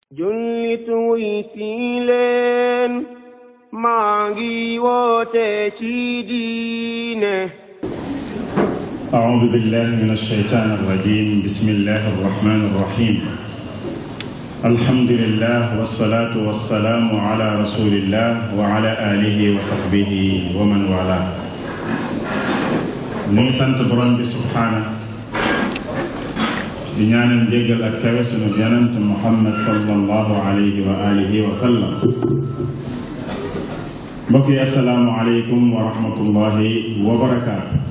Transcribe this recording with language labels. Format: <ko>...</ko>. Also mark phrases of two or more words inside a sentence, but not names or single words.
<wo>jullit wuy si leen maa ngi woote ci diine.</wo> <ar>أعوذ بالله من الشيطان الرجيم بسم الله الرحمن الرحيم الحمد لله والصلاة والسلام على رسول الله وعلى آله وصحبه ومن والاه</ar> <wo>ñu ngi sant borom bi</wo> <ar>subhaanahu</ar> <wo>di ñaanal jéggal ak kawe sunu yonent Muhammad</wo> <ar>صلى الله عليه وعلى آله وسلم.</ar> <wo>mbokk yi</wo> <ar>السلام عليكم ورحمة الله وبركاته.</ar>